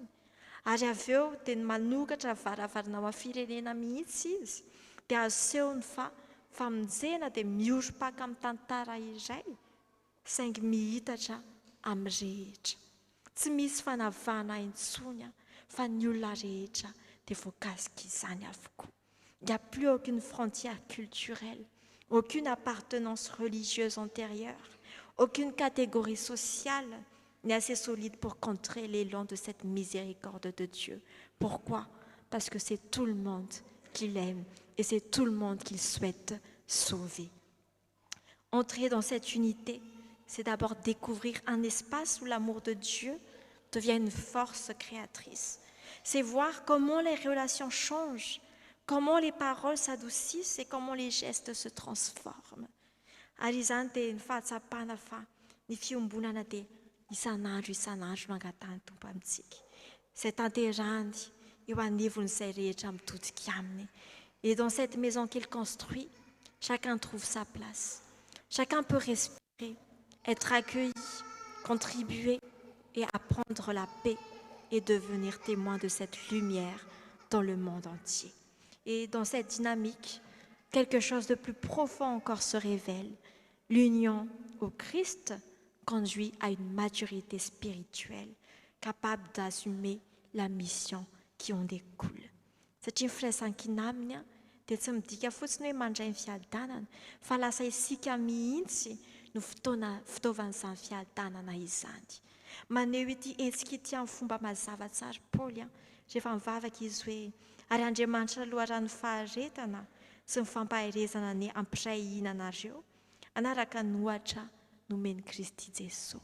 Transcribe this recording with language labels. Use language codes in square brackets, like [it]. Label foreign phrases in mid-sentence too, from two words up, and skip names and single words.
[mg] Ary avy eo dia manokatra varavarana amin'ny firenena mihitsy izy dia asehony fa famonjena dia mihorom-paka amin'ny tantara iray saingy mihitatra amin'ny rehetra. Tsy misy fanavahana intsony fa ny olona rehetra dia voakasika izany avokoa. [fr] Il n'y a plus aucune frontière culturelle, aucune appartenance religieuse antérieure, aucune catégorie sociale n'est assez solide pour contrer l'élan de cette miséricorde de Dieu. Pourquoi? Parce que c'est tout le monde qu'il aime et c'est tout le monde qu'il souhaite sauver. Entrer dans cette unité, c'est d'abord découvrir un espace où l'amour de Dieu devient une force créatrice. C'est voir comment les relations changent, comment les paroles s'adoucissent et comment les gestes se transforment. [mg] Ary izany dia ny fahatsapana fa ny fiombonana dia isan'andro no angatahany Tompo amintsika. Izay tanterahany eo anivon'izay rehetra mitodika aminy. [fr] Et dans cette maison qu'il construit, chacun trouve sa place. Chacun peut respirer, être accueilli, contribuer et apprendre la paix et devenir témoin de cette lumière dans le monde entier. Et dans cette dynamique, quelque chose de plus profond encore se révèle. L'union au Christ conduit à une maturité spirituelle, capable d'assumer la mission qui en découle. [mg] Satria ny firaisan-kina aminy dia tsy midika fotsiny hoe mandray ny fiadanana, fa lasa isika mihitsy no fitaovan'izany fiadanana izany. Maneho ity hetsika ity amin'ny fomba mazava tsara Paoly rehefa mivavaka izy hoe ary Andriamanitra loharano faharetana sy ny fampaherezana ny ampiray ihinanareo anaraka ny ohatra nomeny Kristy Jesosy.